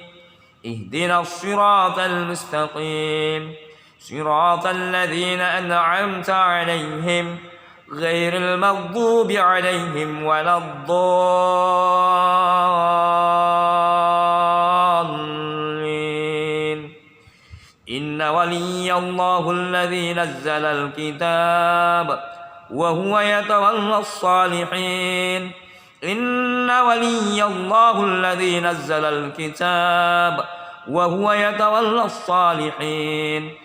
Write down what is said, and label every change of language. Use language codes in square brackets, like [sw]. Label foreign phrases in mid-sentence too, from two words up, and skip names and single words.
[ar] اهدنا الصراط المستقيم. صراط الذين أنعمت عليهم غير المغضوب عليهم ولا الضالين. إن وليي الله الذي نزل الكتاب وهو يتولى الصالحين. إن وليي الله الذي نزل الكتاب وهو يتولى الصالحين.